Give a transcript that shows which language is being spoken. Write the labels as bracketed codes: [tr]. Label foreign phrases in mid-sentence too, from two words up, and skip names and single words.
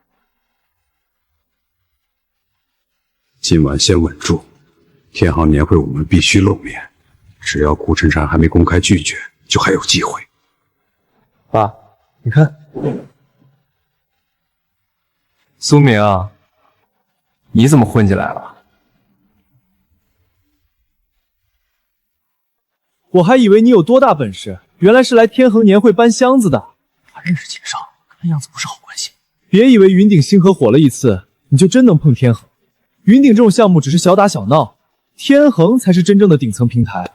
[zh] 今晚先穩住，天恆年會我們必須露面，只要顧晨晨還沒公開拒絕，就還有機會。爸，你看，蘇明啊，你怎麼混進來了？我还以为你有多大本事，原来是来天恒年会搬箱子的。他认识秦少，看样子不是好关系。别以为云顶星河火了一次，你就真能碰天恒。云顶这种项目只是小打小闹，天恒才是真正的顶层平台。